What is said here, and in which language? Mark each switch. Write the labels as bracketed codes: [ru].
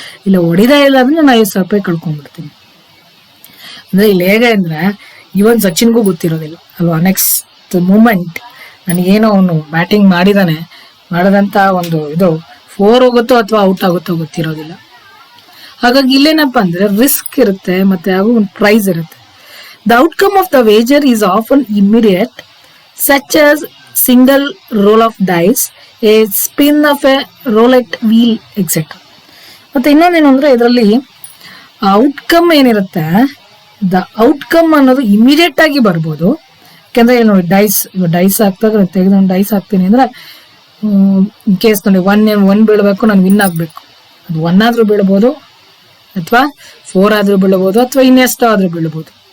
[kn] ಇಲ್ಲ ಹೊಡಿದೇ ಇಲ್ಲ ಅಂದ್ರೆ ನಾನು 50,000 ರೂಪಾಯಿ ಕಳ್ಕೊಂಡ್ಬಿಡ್ತೀನಿ. ಅಂದ್ರೆ ಇಲ್ಲಿ ಹೇಗೆ ಅಂದ್ರೆ ಇವನ್ ಸಚಿನ್ಗೂ ಗೊತ್ತಿರೋದಿಲ್ಲ ಅಲ್ವಾ, ನೆಕ್ಸ್ಟ್ ಮೂಮೆಂಟ್ ನನಗೇನೋ ಅವನು ಬ್ಯಾಟಿಂಗ್ ಮಾಡದಂತ ಒಂದು ಇದು 4 ಹೋಗುತ್ತೋ ಅಥವಾ ಔಟ್ ಆಗುತ್ತೋ ಗೊತ್ತಿರೋದಿಲ್ಲ. ಹಾಗಾಗಿ ಇಲ್ಲೇನಪ್ಪಾ ಅಂದ್ರೆ ರಿಸ್ಕ್ ಇರುತ್ತೆ, ಮತ್ತೆ ಹಾಗೂ ಒಂದು ಪ್ರೈಸ್ ಇರುತ್ತೆ. [en] The outcome of the wager is often immediate, such as single roll of dice, a spin of a roulette wheel, etc. [kn] ಮತ್ತೆ ಇನ್ನೊಂದೇನು ಅಂದ್ರೆ ಇದರಲ್ಲಿ ಔಟ್ಕಮ್ ಏನಿರುತ್ತೆ, ದ ಔಟ್ಕಮ್ ಅನ್ನೋದು ಇಮಿಡಿಯೇಟ್ ಆಗಿ ಬರ್ಬೋದು. ಯಾಕಂದ್ರೆ ನೋಡಿ, ಡೈಸ್ ಹಾಕ್ದಾಗ ತೆಗೆದು ಡೈಸ್ ಹಾಕ್ತೀನಿ ಅಂದ್ರೆ ಇನ್ ಕೇಸ್ ನೋಡಿ 1 ಬೀಳ್ಬೇಕು, ನಾನು ವಿನ್ ಆಗ್ಬೇಕು. ಅದು 1 ಆದ್ರೂ ಬೀಳ್ಬೋದು, ಅಥವಾ 4 ಆದ್ರೂ ಬೀಳ್ಬೋದು, ಅಥವಾ ಇನ್ನೆಷ್ಟೋ ಆದ್ರೂ ಬೀಳ್ಬೋದು.